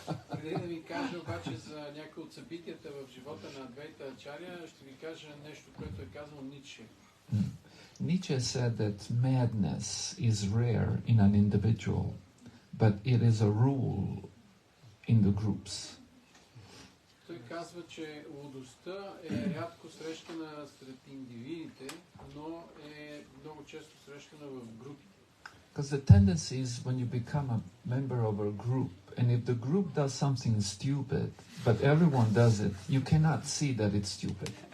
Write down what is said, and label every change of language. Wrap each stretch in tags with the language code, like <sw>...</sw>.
<bg>Преди да ви кажа обаче за някои от събитията в живота на Адвайта Ачаря, ще ви кажа нещо, което е казал Ницше.</bg> <en>Nietzsche said that madness is rare in an individual, but it is a rule in the groups.</en> <bg>Той казва, че лудостта е рядко срещана сред индивидите, но е много често срещана в групи.</bg> <en>Because the tendency is when you become a member of a group, and if the group does something stupid, but everyone does it, you cannot see that it's stupid.</en>